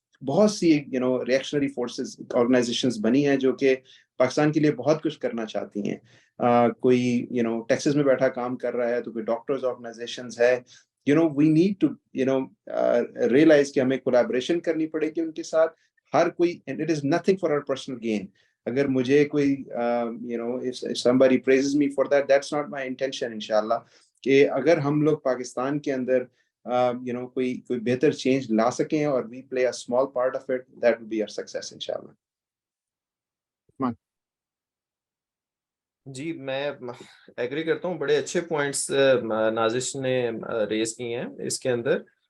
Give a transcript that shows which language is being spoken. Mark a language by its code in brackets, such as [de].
[ur] بہت سی reactionary forces organizations بنی ہیں جو کہ پاکستان کے لیے بہت کچھ کرنا چاہتی ہیں. کوئی ٹیکسس میں بیٹھا کام کر رہا ہے, تو کوئی ڈاکٹرز آرگنائزیشنز ہے. [en] we need to realize [ur] کہ ہمیں collaboration کرنی پڑے گی ان کے ساتھ. ہر کوئی, [en] and it is nothing for our personal gain. [ur] اگر مجھے کوئی [en] if somebody praises me for that, that's not my intention. [ur] انشاءاللہ کہ اگر ہم لوگ پاکستان کے اندر کوئی بہتر چینج لا سکیں اور [en] we play a small part of it, that will be our success [ur] انشاءاللہ. جی میں ایگری کرتا ہوں, بڑے اچھے پوائنٹس نازش نے ریز کی ہیں اس کے اندر.